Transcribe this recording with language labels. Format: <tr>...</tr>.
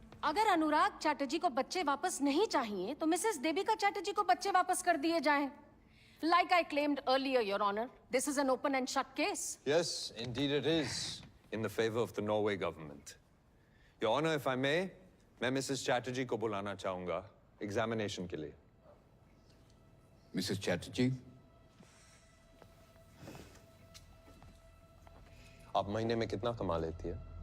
<hi>अगर अनुराग चैटर्जी को बच्चे वापस नहीं चाहिए तो मिसेस देविका चैटर्जी को बच्चे वापस कर दिए जाएं।</hi> <en>Like I claimed earlier, Your Honor, this is an open and shut case. Yes, indeed it is, in the favor of the Norway government. Your Honor, if I may,</en> <hi>मैं मिसेस चैटर्जी को बुलाना चाहूंगा एग्जामिनेशन के लिए। Mrs Chatterjee, आप महीने में कितना कमा लेती है?</hi>